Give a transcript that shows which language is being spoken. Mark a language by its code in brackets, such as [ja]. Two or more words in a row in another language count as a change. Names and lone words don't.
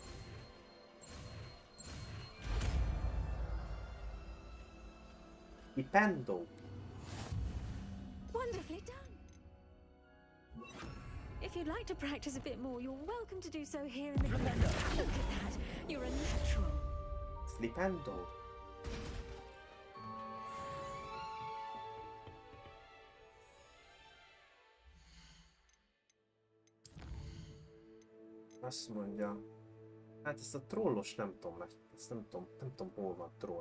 [en] Flipendo. Wonderfully done. If you'd like to practice a bit more, you're welcome to do so here in the Flipendo. Look at that. You're a natural. Flipendo. [hu] Azt mondja, hát ezt a trollos nem tudom meg, ezt nem tudom hol van troll.